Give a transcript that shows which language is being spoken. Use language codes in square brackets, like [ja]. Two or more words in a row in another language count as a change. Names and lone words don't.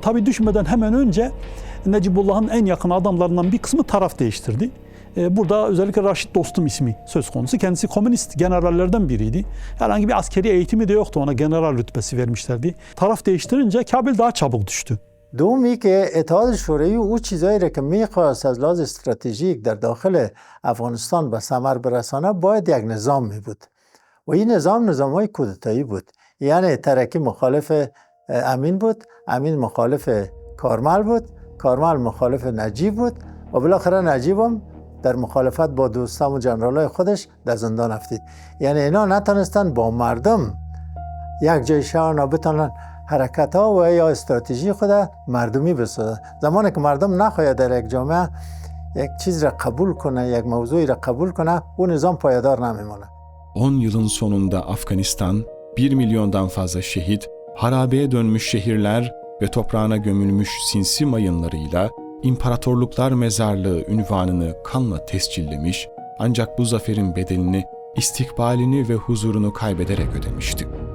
[tr] Tabii düşmeden hemen önce Necibullah'ın en yakın adamlarından bir kısmı taraf değiştirdi. Burada özellikle Raşit Dostum ismi söz konusu. Kendisi komünist generallerden biriydi. Herhangi bir askeri eğitimi de yoktu. Ona general rütbesi vermişlerdi. Taraf değiştirince Kabil daha çabuk düştü. [fa] دومی که اتحاد شوروی او چیزایی را که میخواست از لحاظ استراتژیک در داخل افغانستان به ثمر برسانه باید یک نظام می بود و این نظامای کودتایی بود. یعنی ترکی مخالف امین بود، امین مخالف کارمل بود، کارمل مخالف نجیب بود و بالاخره نجیب هم در مخالفت با دوستان و جنرالای خودش در زندان افتید. یعنی اینا نتونستن با مردم یک جای شهر بتونن حرکت ها و یا استراتژی خود مردمی بسازه. زمانی که مردم نخواهد در یک جامعه یک چیز را قبول کنه، یک موضوعی را قبول کنه، او نظام پایدار نمیمونه. [tr] 10 yılın sonunda Afganistan, 1 milyondan fazla şehit, harabeye dönmüş şehirler ve toprağına gömülmüş sinsi mayınlarıyla İmparatorluklar Mezarlığı unvanını kanla tescillemiş, ancak bu zaferin bedelini, istikbalini ve huzurunu kaybederek ödemişti.